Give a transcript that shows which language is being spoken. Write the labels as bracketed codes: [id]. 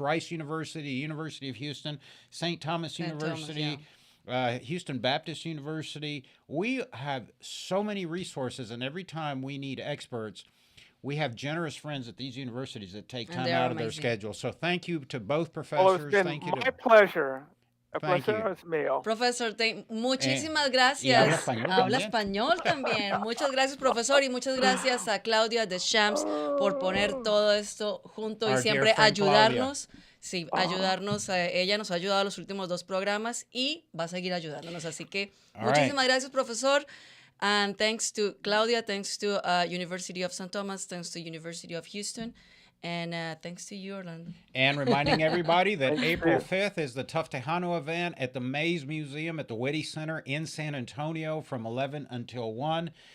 [en] Rice University, University of Houston, St. Thomas University, Houston Baptist University. We have so many resources, and every time we need experts, we have generous friends at these universities that take time out of their schedule. So thank you to both professors. Well, it's been thank you my pleasure. Thank you. [es] Profesor, muchísimas gracias. Habla español también. Muchas gracias, profesor, y muchas gracias a Claudia de Shams por poner todo esto junto y siempre ayudarnos. Sí, ayudarnos. Ella nos ha ayudado los últimos 2 programas y va a seguir ayudándonos. Así que muchísimas gracias, profesor. [en] And thanks to Claudia, thanks to University of St. Thomas, thanks to University of Houston. And thanks to you, Orlando. And reminding everybody that April 5th is the Tough Tejano event at the Mays Museum at the Whitty Center in San Antonio from 11 until 1.